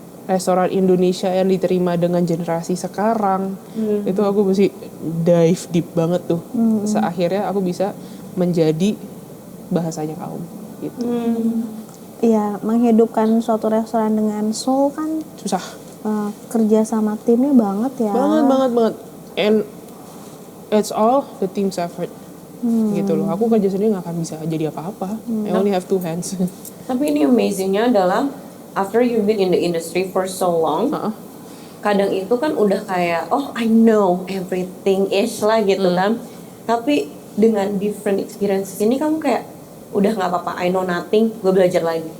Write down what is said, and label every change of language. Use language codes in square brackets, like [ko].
[id] restoran Indonesia yang diterima dengan generasi sekarang. Itu aku mesti dive deep banget tuh. Seakhirnya aku bisa menjadi bahasanya kaum gitu. Iya, menghidupkan suatu restoran dengan soul kan Susah kerja sama timnya banget ya. banget. [en] And it's all the team's effort. [id] Gitu loh. Aku kerja sendiri nggak akan bisa jadi apa-apa. [en] I only have 2 hands. [id] Tapi ini amazingnya adalah [en] after you've been in the industry for so long, [id] kadang itu kan udah kayak [en] oh I know everything ish [id] lah gitu kan. Tapi dengan [en] different experiences [id] ini kamu kayak udah nggak apa-apa, [en] I know nothing, [id] gue belajar lagi.